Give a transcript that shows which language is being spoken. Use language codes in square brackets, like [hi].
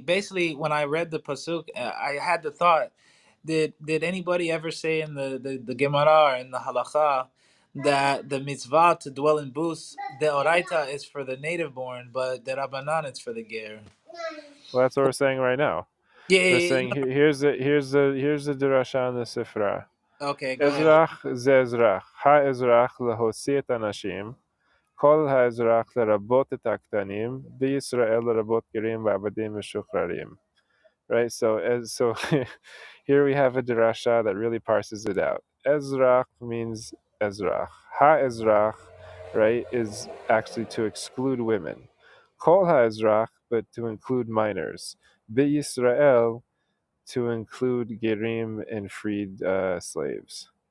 [en] Basically, when I read the pasuk, I had the thought: Did anybody ever say in the Gemara or in the Halacha that the mitzvah to dwell in booths, the oraita is for the native born, but the rabbanan is for the ger? Well, that's what we're saying right now. Yeah, We're yeah, saying here's the drasha on the Sifra. okay, go ahead. [he] Ezrach ze Ezrach. Ha Ezrach להוציא את הנשים. כל האזרח לרבות את הקטנים. בישראל לרבות גרים ועבדים משוחררים. [en] Right? So here we have a drasha that really parses it out. Ezrach means Ezrach. Ha-Ezrach, right, is actually to exclude women. Kol ha-Ezrach, but to include minors. Be-Yisrael, to include gerim and freed slaves.